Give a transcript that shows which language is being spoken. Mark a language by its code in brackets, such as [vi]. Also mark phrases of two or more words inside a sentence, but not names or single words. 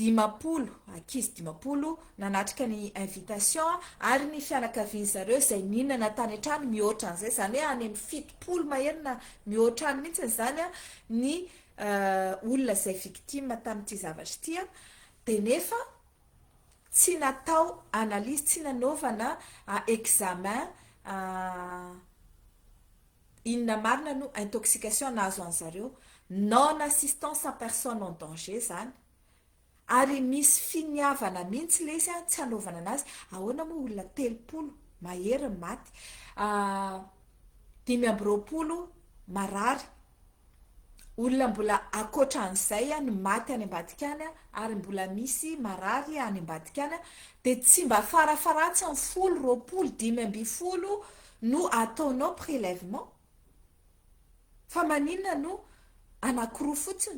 [mg] 10 nanatrika ny invitation ary ny fianakavian'zareo izay ninana tany an-trano mihoatra an'izay, zany hoe any amin'ny 70 maherina mihoatra any mihitsy zany ny olona izay victime tamin'ity zavatra ity dia nefa tsy natao analyse, tsy nanaovana examen inona marina no intoxication nahazo an'zareo, [fr] non assistance à personne en danger zany. [mg] Ary misy finiavana mihitsy le izy tsy hanaovana anazy. Ahoana moa olona 30 mahery maty, 20 marary, olona mbola akoatra an'izay ny maty any ambadika any ary mbola misy marary any ambadika any dia tsy mba farafaratsy ny 10 no ataonao prélèvement fa maninona no anankiroa fotsiny.